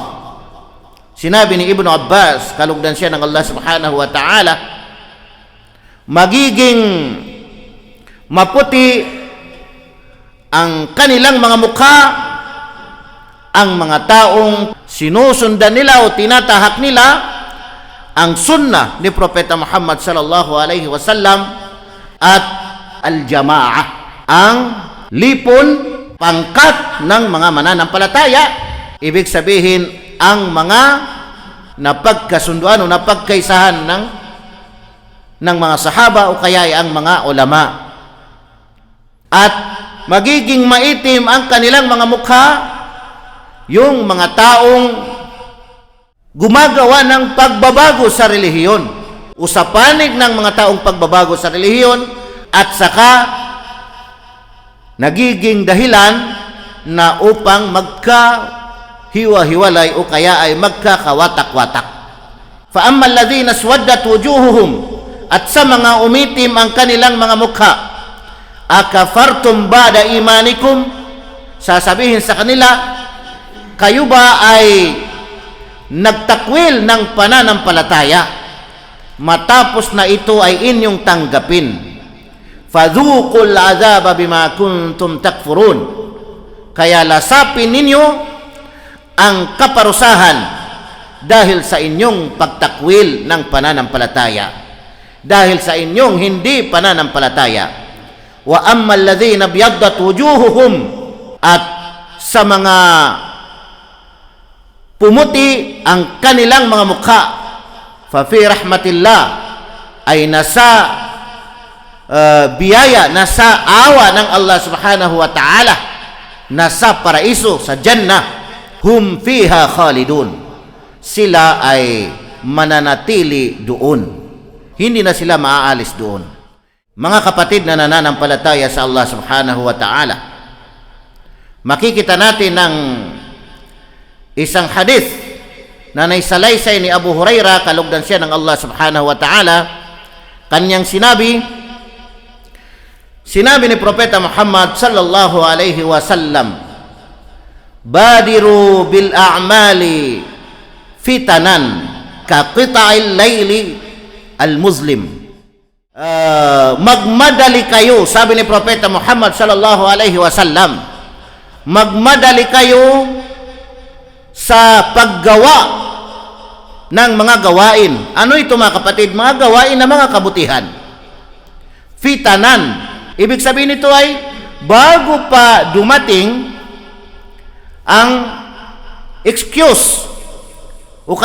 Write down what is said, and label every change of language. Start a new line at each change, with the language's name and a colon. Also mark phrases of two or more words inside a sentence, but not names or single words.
Filipino: Sinabi ni Ibnu Abbas, kalugdan siya ng Allah
Arabic: سبحانه وتعالى,
Filipino: magiging maputi ang kanilang mga mukha ang mga taong sinusundan nila o tinatahak nila ang sunnah ni Propeta Muhammad
Arabic: صلى الله عليه وسلم
Filipino: at al-jamaah, ang lipon, pangkat ng mga mananampalataya. Ibig sabihin, ang mga napagkasunduan o napagkaisahan ng mga sahaba o kaya ay ang mga ulama. At magiging maitim ang kanilang mga mukha yung mga taong gumagawa ng pagbabago sa relihiyon o sa panig ng mga taong pagbabago sa relihiyon, at saka nagiging dahilan na upang magkahiwa-hiwalay o kaya ay magkakawatak-watak.
Arabic: فأما الذين اسودت وجوههم,
Filipino: at sa mga umitim ang kanilang mga mukha,
Arabic: أكفرتم بعد إيمانكم,
Filipino: sasabihin sa kanila, kayo ba ay nagtakwil ng pananampalataya matapos na ito ay inyong tanggapin?
Arabic: فذوقوا العذاب بما كنتم تكفرون,
Filipino: kaya lasapin ninyo ang kaparusahan dahil sa inyong pagtakwil ng pananampalataya, dahil sa inyong hindi pananampalataya.
Arabic: وأما الذين ابيضت وجوههم,
Filipino: at sa mga pumuti ang kanilang mga mukha,
Arabic: ففي رحمة الله,
Filipino: ay nasa biyaya, nasa awa ng Allah
Arabic: سبحانه وتعالى,
Filipino: nasa paraiso, sa Jannah,
Arabic: هم فيها خالدون,
Filipino: sila ay mananatili doon, hindi na sila maaalis doon. Mga kapatid na nananampalataya sa Allah
Arabic: سبحانه وتعالى,
Filipino: makikita natin ng isang hadith na naisalaysay ni Abu Hurairah, kalugdan siya ng Allah
Arabic: سبحانه وتعالى.
Filipino: Kanyang sinabi ni Propeta Muhammad
Arabic: صلى الله عليه وسلم بادروا بالأعمال فتنا كقطع الليل المسلم.
Filipino: Magmadali kayo, sabi ni Propeta Muhammad
Arabic: صلى الله عليه وسلم,
Filipino: magmadali kayo sa paggawa ng mga gawain. Ano ito, mga kapatid? Mga gawain na mga kabutihan. Fitanan, ibig sabihin nito ay bago pa dumating ang excuse o